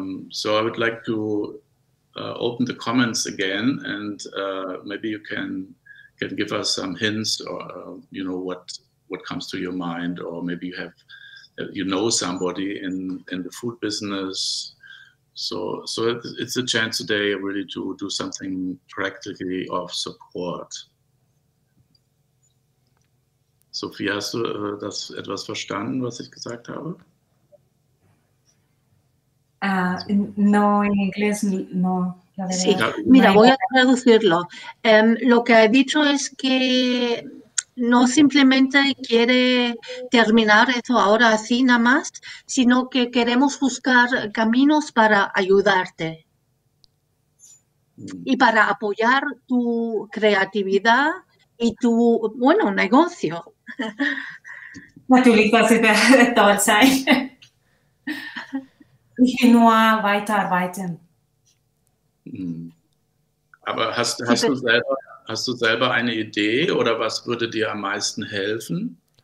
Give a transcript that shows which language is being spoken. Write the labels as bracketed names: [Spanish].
[English] So I would like to open the comments again, and maybe you can give us some hints, or what comes to your mind, or maybe you know somebody in the food business. So it's a chance today really to do something practically of support. [German] Sophia, hast du das etwas verstanden, was ich gesagt habe? [Spanish] No, en inglés no. Sí, mira, voy a traducirlo. Lo que ha dicho es que no simplemente quiere terminar eso ahora así nada más, sino que queremos buscar caminos para ayudarte y para apoyar tu creatividad y tu, bueno, negocio. [German] Natürlich, das wird toll sein. Ich will nur weiterarbeiten. Aber hast du selber eine Idee oder was würde dir am meisten helfen?